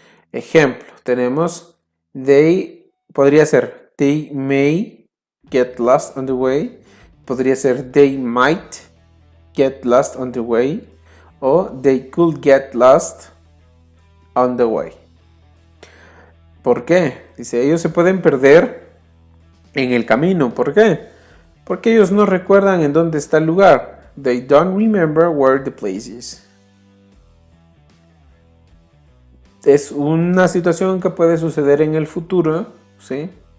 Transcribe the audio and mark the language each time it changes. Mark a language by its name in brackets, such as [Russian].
[Spanish] Ejemplo, tenemos podría ser [English] they may get lost on the way, [Spanish] podría ser [English] they might get lost on the way o they could get lost on the way. [Spanish] ¿Por qué? Dice, ellos se pueden perder en el camino. ¿Por qué? Porque ellos no recuerdan en dónde está el lugar. [English] They don't remember where the place is. [Spanish] Es una situación que puede suceder en el futuro, ¿sí?